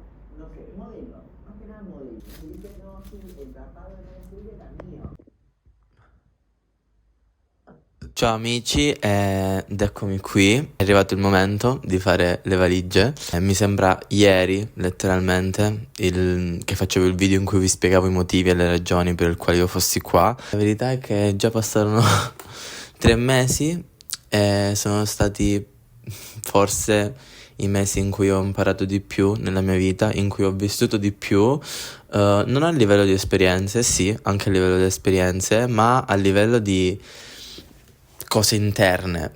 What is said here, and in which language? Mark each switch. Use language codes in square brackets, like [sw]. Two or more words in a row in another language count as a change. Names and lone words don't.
[es] no sé, modelo, más que nada modelo. Y dice, no, sí, el tapado de la tuya era mío. [it] Ciao amici, ed eccomi qui, è arrivato il momento di fare le valigie. Mi sembra ieri, letteralmente, che facevo il video in cui vi spiegavo i motivi e le ragioni per le quali io fossi qua. La verità è che già passarono 3 mesi e sono stati forse i mesi in cui ho imparato di più nella mia vita, in cui ho vissuto di più, non a livello di esperienze, sì, anche a livello di esperienze, ma a livello di cose interne.